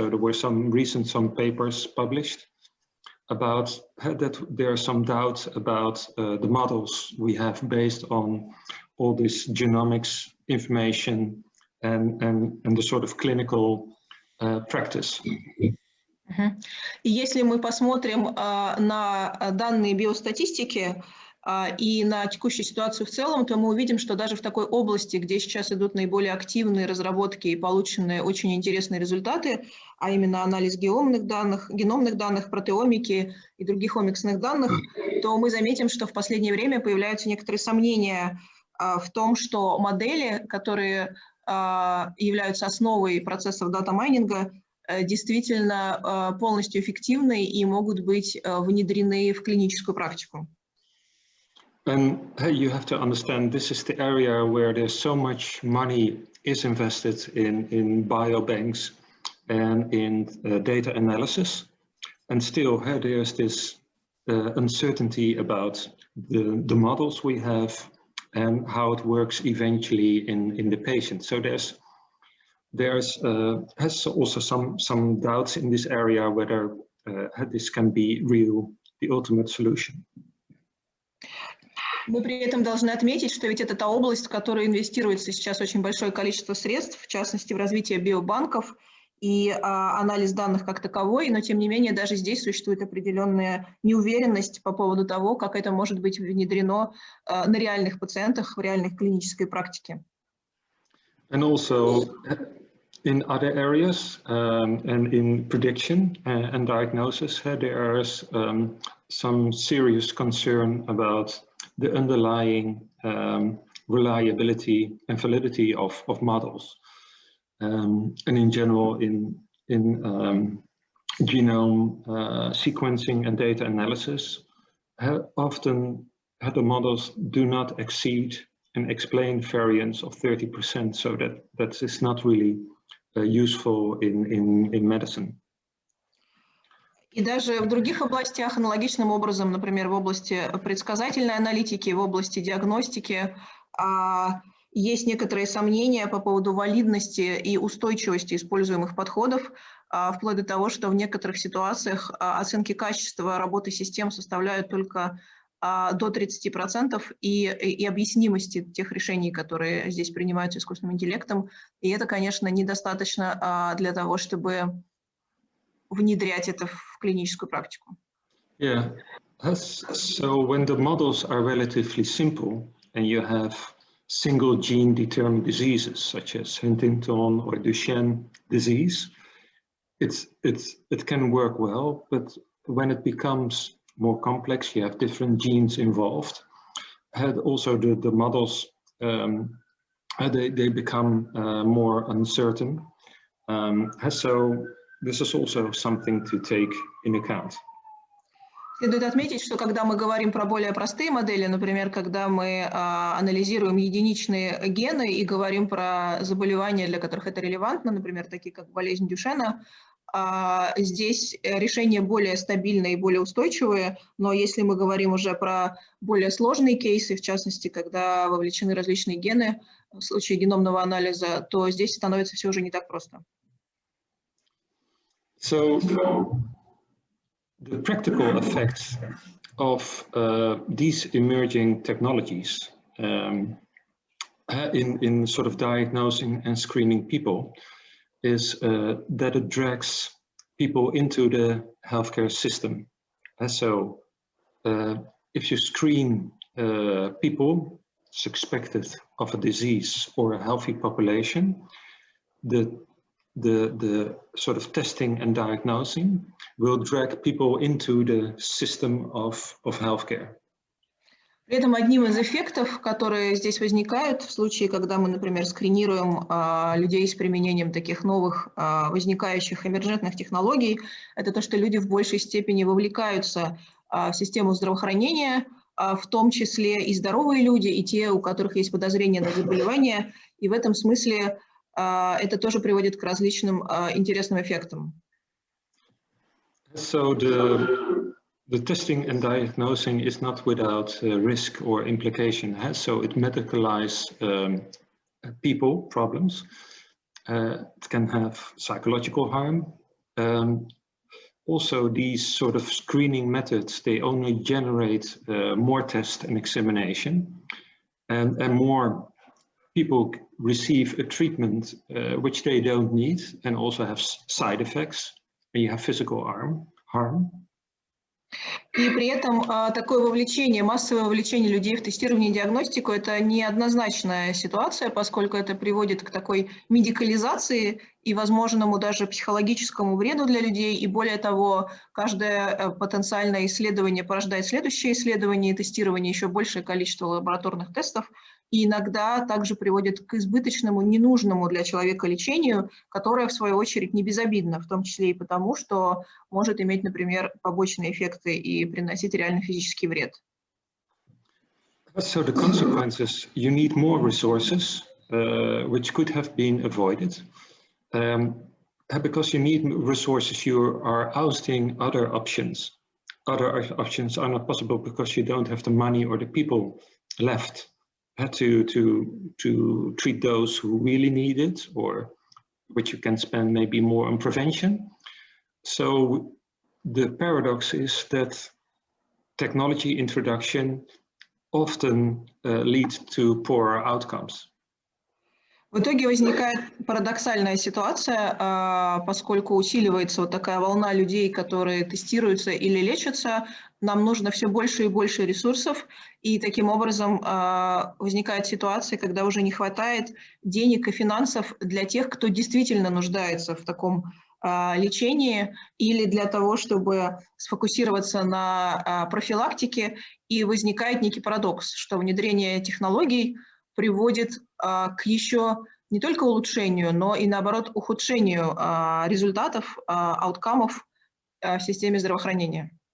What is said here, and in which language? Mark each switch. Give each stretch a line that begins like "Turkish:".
English: So there were some papers published about that there are some doubts about the models we have based on all this genomics information and the sort of clinical practice.
Russian: И если мы посмотрим на данные биостатистики и на текущую ситуацию в целом, то мы увидим, что даже в такой области, где сейчас идут наиболее активные разработки и полученные очень интересные результаты, а именно анализ геномных данных, протеомики и других омиксных данных, то мы заметим, что в последнее время появляются некоторые сомнения в том, что модели, которые являются основой процессов дата-майнинга, действительно полностью эффективны и могут быть внедрены в клиническую практику.
English: And you have to understand this is the area where there's so much money is invested in biobanks and in data analysis, and still there's this uncertainty about the models we have and how it works eventually in the patient. So there's also some doubts in this area whether this can be the ultimate solution.
Russian: Мы при этом должны отметить, что ведь это та область, в которой инвестируется сейчас очень большое количество средств, в частности в развитие биобанков и анализ данных как таковой, но тем не менее даже здесь существует определенная неуверенность по поводу того, как это может быть внедрено на реальных пациентах в реальной клинической практике.
English: And also in other areas and in prediction and diagnosis, there is some serious concern about the underlying reliability and validity of models. And in general, in genome sequencing and data analysis, often the models do not exceed and explain variance of 30%, so that is not really useful in medicine.
Russian: И даже в других областях аналогичным образом, например, в области предсказательной аналитики, в области диагностики, есть некоторые сомнения по поводу валидности и устойчивости используемых подходов, вплоть до того, что в некоторых ситуациях оценки качества работы систем составляют только до 30% и объяснимости тех решений, которые здесь принимаются искусственным интеллектом. И это, конечно, недостаточно для того, чтобы внедрять это в клиническую практику.
English: Yeah, so when the models are relatively simple and you have single gene determined diseases such as Huntington or Duchenne disease, it can work well, but when it becomes more complex, you have different genes involved, had also the models, they become more uncertain. So this is also something to take in account.
Russian: Следует отметить, что когда мы говорим про более простые модели, например, когда мы анализируем единичные гены и говорим про заболевания, для которых это релевантно, например, такие как болезнь Дюшена, здесь решения более стабильные и более устойчивые, но если мы говорим уже про более сложные кейсы, в частности, когда вовлечены различные гены в случае геномного анализа, то здесь становится все уже не так просто.
English: So, the practical effects of these emerging technologies in sort of diagnosing and screening people is that it drags people into the healthcare system. So if you screen people suspected of a disease or a healthy population, the sort of testing and diagnosing will drag people into the system of healthcare.
Russian: При этом одним из эффектов, которые здесь возникают в случае, когда мы, например, скринируем людей с применением таких новых возникающих эмерджентных технологий, это то, что люди в большей степени вовлекаются в систему здравоохранения, в том числе и здоровые люди, и те, у которых есть подозрения на заболевания, и в этом смысле это тоже приводит к различным интересным эффектам.
English: So the testing and diagnosing is not without risk or implication. So it medicalizes people problems. It can have psychological harm. Also, these sort of screening methods, they only generate more tests and examination, and more people receive a treatment which they don't need and also have side effects, and you have physical harm.
Russian: И при этом такое вовлечение, массовое вовлечение людей в тестирование и диагностику – это неоднозначная ситуация, поскольку это приводит к такой медикализации и возможному даже психологическому вреду для людей. И более того, каждое потенциальное исследование порождает следующее исследование и тестирование, еще большее количество лабораторных тестов. И иногда также приводит к избыточному, ненужному для человека лечению, которое, в свою очередь, не безобидно, в том числе и потому, что может иметь, например, побочные эффекты и приносить реально физический вред.
English: So the consequences, you need more resources, which could have been avoided. Because you need resources, you are ousting other options. Other options are not possible because you don't have the money or the people left to treat those who really need it, or which you can spend maybe more on prevention. So the paradox is that technology introduction often leads to poorer outcomes.
Russian: В итоге возникает парадоксальная ситуация, поскольку усиливается вот такая волна людей, которые тестируются или лечатся, нам нужно все больше и больше ресурсов, и таким образом возникает ситуация, когда уже не хватает денег и финансов для тех, кто действительно нуждается в таком лечении, или для того, чтобы сфокусироваться на профилактике, и возникает некий парадокс, что внедрение технологий приводит к еще не только улучшению, но и, наоборот, ухудшению результатов, ауткамов в системе здравоохранения.